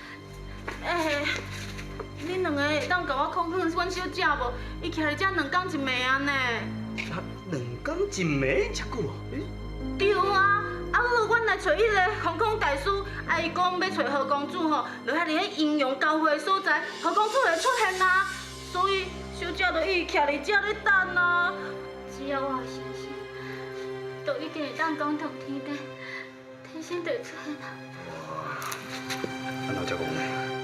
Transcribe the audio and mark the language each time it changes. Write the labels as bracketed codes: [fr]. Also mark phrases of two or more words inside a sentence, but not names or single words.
[nan] 恁两个会当甲我控阮小姐无？伊徛伫遮2天1暝啊呢。 2天1暝，遮久哦？对啊，阮来找迄个空空大师，伊讲要找何公主吼，就遐伫迄阴阳交汇的所在，何公主会出现啊。所以小姐就一直徛伫遮咧等啊。只要我有信心，就一定会当讲同天地，天星就会出现啊。安怎才讲呢？